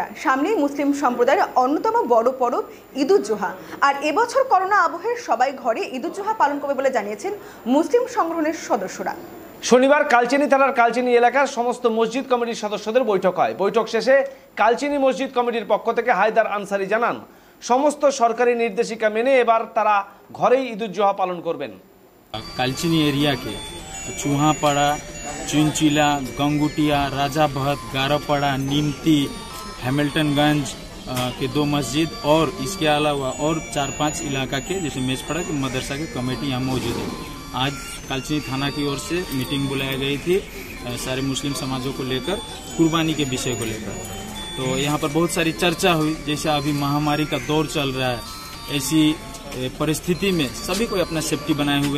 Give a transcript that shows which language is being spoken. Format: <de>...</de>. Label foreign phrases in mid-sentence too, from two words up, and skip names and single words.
<bn>সামনেই মুসলিম সম্প্রদায়ের অন্যতম বড় পরব ঈদ উজ জোহা, আর এবছর করোনা আবহে সবাই ঘরে ঈদ উজ জোহা পালন করবে বলে জানিয়েছেন মুসলিম সংগঠনের সদস্যরা। শনিবার কালচিনি থানার কালচিনি এলাকার সমস্ত মসজিদ কমিটির সদস্যদের বৈঠক হয়। বৈঠক শেষে কালচিনি মসজিদ কমিটির পক্ষ থেকে হায়দার আনসারি জানান, সমস্ত সরকারি নির্দেশিকা মেনে এবার তারা ঘরেই ঈদ উজ জোহা পালন করবেন।</bn> <hi>कालचिनी एरिया के चूहापाड़ा, चुनचिला, गंगुटिया, राजाभत, गारापाड़ा, नीमती, हैमिल्टनगंज के 2 मस्जिद और इसके अलावा और 4-5 इलाका के जैसे मेजपड़ा के मदरसा के कमेटी यहाँ मौजूद है। आज कालचिनी थाना की ओर से मीटिंग बुलाई गई थी सारे मुस्लिम समाजों को लेकर, कुर्बानी के विषय को लेकर। तो यहाँ पर बहुत सारी चर्चा हुई। जैसे अभी महामारी का दौर चल रहा है, ऐसी परिस्थिति में सभी को अपना सेफ्टी बनाए हुए।</hi>